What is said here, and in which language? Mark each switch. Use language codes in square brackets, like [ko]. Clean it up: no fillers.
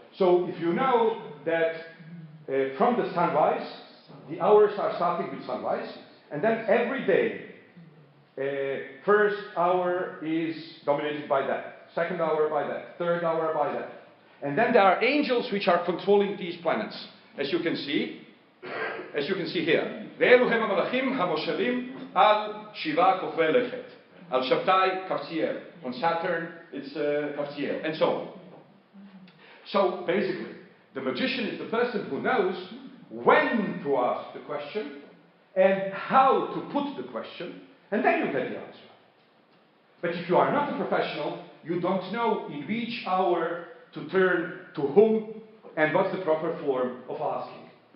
[en] So if you know that from the sunrise, the hours are starting with sunrise, and then every day, first hour is dominated by that, second hour by that, third hour by that. And then there are angels which are controlling these planets, as you can see here. [he] ואלו הם המלאכים המושלים על שבעה כוכבי לכת. על שבתאי קפציאל. [en] On Saturn, it's קפציאל, and so on. So basically, the magician is the person who knows when to ask the question and how to put the question, and then you get the answer. But if you are not a professional, you don't know in which hour to turn to whom and what's the proper form of asking.